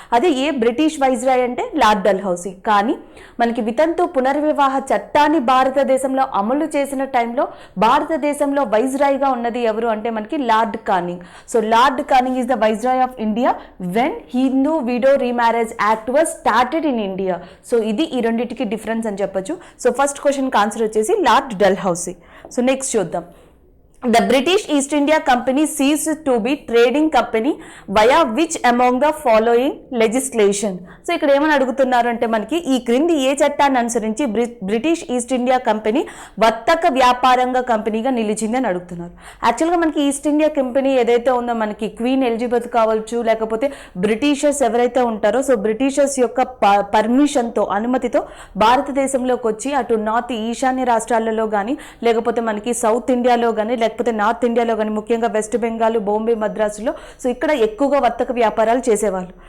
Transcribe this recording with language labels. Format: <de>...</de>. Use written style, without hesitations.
<te>అదే ఏ British viceroy అంటే lord Dalhousie. కానీ మనకి వితంతు పునర్వివాహ చట్టాన్ని భారతదేశంలో అమలు చేసిన టైంలో భారతదేశంలో వైస్రాయ్గా ఉన్నది ఎవరు అంటే మనకి lord Canning.</te> <en>So Lord Canning is the viceroy of India when Hindu widow remarriage act was started in India.</en> <te>So ఇది ఈ రెండింటికి డిఫరెన్స్ అని చెప్పొచ్చు. సో ఫస్ట్ క్వశ్చన్కి ఆన్సర్ వచ్చేసి లార్డ్ డల్హౌసీ. సో నెక్స్ట్ చూద్దాం.</te> <en>The British East India Company ceased to be trading company via which among the following legislation.</en> <te>So ఇక్కడ ఏమని అడుగుతున్నారు అంటే మనకి ఈ క్రింది ఏ చట్టాన్ని అనుసరించి బ్రిటిష్ ఈస్ట్ ఇండియా కంపెనీ వర్తక వ్యాపారంగా కంపెనీగా నిలిచింది అని అడుగుతున్నారు. యాక్చువల్గా మనకి ఈస్ట్ ఇండియా కంపెనీ ఏదైతే ఉందో మనకి క్వీన్ ఎలిజబెత్ కావచ్చు లేకపోతే బ్రిటిషర్స్ ఎవరైతే ఉంటారో సో బ్రిటిషర్స్ యొక్క పర్మిషన్తో అనుమతితో భారతదేశంలోకి వచ్చి అటు నార్త్ ఈశాన్య రాష్ట్రాలలో కానీ లేకపోతే మనకి సౌత్ ఇండియాలో కానీ లేకపోతే నార్త్ ఇండియాలో కానీ ముఖ్యంగా వెస్ట్ బెంగాల్, బాంబే, మద్రాసులో సో ఇక్కడ ఎక్కువగా వర్తక వ్యాపారాలు చేసేవాళ్ళు.</te>